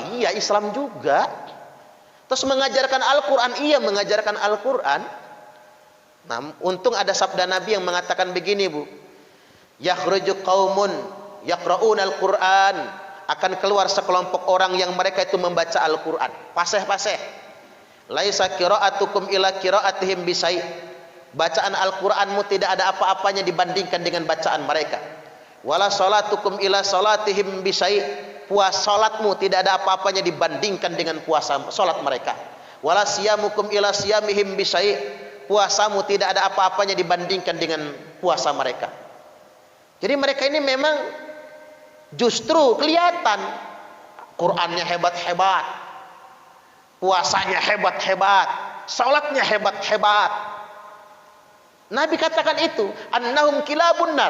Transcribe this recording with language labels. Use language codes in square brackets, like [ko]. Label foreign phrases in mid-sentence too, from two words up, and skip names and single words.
[id] Iya, Islam juga. Terus mengajarkan Al-Quran. Iya, mengajarkan Al-Quran. Nah, untung ada sabda Nabi yang mengatakan begini Bu, [ar] يخرج قوم يقرؤون القرآن, [id] akan keluar sekelompok orang yang mereka itu membaca Al-Qur'an. Paseh-paseh. [ar] ليس قراءتكم إلى قراءتهم بشيء. [id] Bacaan Al-Qur'anmu tidak ada apa-apanya dibandingkan dengan bacaan mereka. [ar] ولا صلاتكم إلى صلاتهم بشيء. [id] Salatmu tidak ada apa-apanya dibandingkan dengan puasa salat mereka. [ar] ولا صيامكم إلى صيامهم بشيء. [id] Puasamu tidak ada apa-apanya dibandingkan dengan puasa mereka. Jadi mereka ini memang justru kelihatan Qur'annya hebat-hebat, puasanya hebat-hebat, salatnya hebat-hebat. Nabi katakan itu, [ar] أنهم كلاب النار.